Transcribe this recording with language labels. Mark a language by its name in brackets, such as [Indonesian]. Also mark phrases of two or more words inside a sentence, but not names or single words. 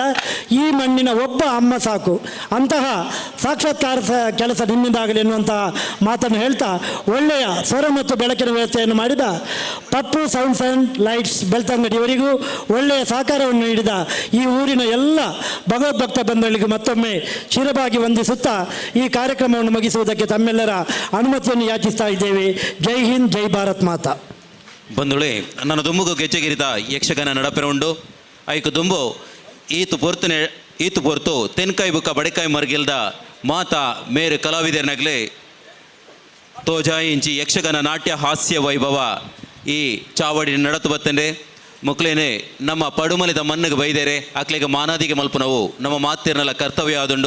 [Kannada] ಈ ಮಣ್ಣಿನ ಒಬ್ಬ ಅಮ್ಮ ಸಾಕು, ಅಂತಹ ಸಾಕ್ಷಾತ್ಕಾರ ಕೆಲಸ ನಿಮ್ಮಿಂದಾಗಲಿ ಎನ್ನುವಂತಹ ಮಾತನ್ನು ಹೇಳ್ತಾ, ಒಳ್ಳೆಯ ಸ್ವರ ಮತ್ತು ಬೆಳಕಿನ ವ್ಯವಸ್ಥೆಯನ್ನು ಮಾಡಿದ ಪಪ್ಪು ಸೌಂಡ್ಸ್ ಆ್ಯಂಡ್ ಲೈಟ್ಸ್ ಬೆಳ್ತಂಗಡಿಯವರಿಗೂ ಒಳ್ಳೆಯ ಸಹಕಾರವನ್ನು ನೀಡಿದ ಈ ಊರಿನ ಎಲ್ಲ ಭಗವದ್ಭಕ್ತ ಬಂಧುಗಳಿಗೂ ಮತ್ತೊಮ್ಮೆ ಶಿರಬಾಗಿ ವಂದಿಸುತ್ತಾ ಈ ಕಾರ್ಯಕ್ರಮವನ್ನು ಮುಗಿಸುವುದಕ್ಕೆ ತಮ್ಮೆಲ್ಲರ ಅನುಮತಿಯನ್ನು ಯಾಚಿಸ್ತಾ ಇದ್ದೇವೆ. [Hindi] जय हिंद, जय भारत माता. [Tulu] ಬಂಧುಗಳೇ, ನನ್ನ ದುಂಬುಗು ಗೆಜ್ಜೆಗಿರಿದ ಯಕ್ಷಗಾನ ನಡಪೆರುಂಡು ಐಕು ದುಂಬು ಈತು ಪೊರ್ತು ತೆನ್ಕಾಯಿ ಬುಕ್ಕ ಬಡೆಕಾಯಿ ಮರ್ಗಿಲ್ದ ಮಾತಾ ಮೇರು ಕಲಾವಿದರ್ನಗ್ಲೆ ತೋಜಾಯಿ ಇಂಚಿ ಯಕ್ಷಗಾನ ನಾಟ್ಯ ಹಾಸ್ಯ ವೈಭವ ಈ ಚಾವಡಿ ನಡತು ಬತ್ತಂಡೆ ಮುಕ್ಲೇನೆ ನಮ್ಮ ಪಡುಮಲಿದ ಮಣ್ಣಿಗೆ ಬೈದೇರೆ ಅಕ್ಲಿಗೆ ಮಾನಾದಿಗೆ ಮಲ್ಪನವು ನಮ್ಮ ಮಾತಿರ್ನಲ್ಲ ಕರ್ತವ್ಯ ಆದುಂಡು.